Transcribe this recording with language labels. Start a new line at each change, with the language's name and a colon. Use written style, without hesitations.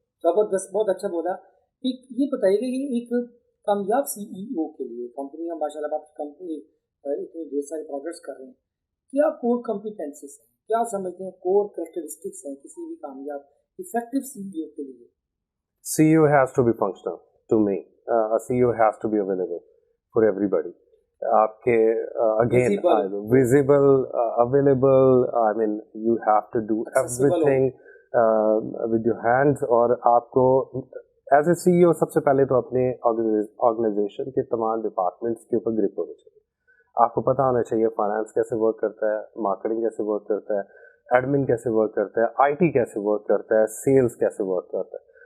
Hindi: जबरदस्त, बहुत अच्छा बोला। एक ये बताइएगा कि एक कामयाब सीईओ के लिए, कंपनियां माशाल्लाह आपकी कंपनी इतने ढेर सारे प्रोजेक्ट्स कर रहे हैं, क्या कोर कॉम्पिटेंसीज हैं, क्या समझते हैं कोर कैरेक्टरिस्टिक्स हैं किसी भी कामयाब इफेक्टिव सीईओ के लिए?
English: CEO has to be functional to me. A CEO has to be available for everybody. आपके again visible, available. I mean you have to do everything with your hands,
Hindi: और आपको as a CEO सबसे पहले तो अपने organisation के तमाम departments के ऊपर ग्रिप होनी चाहिए। आपको पता होना चाहिए फाइनेंस कैसे वर्क करता है, मार्केटिंग कैसे वर्क करता है, एडमिन कैसे वर्क करता है, IT कैसे वर्क करता है, सेल्स कैसे वर्क करता है।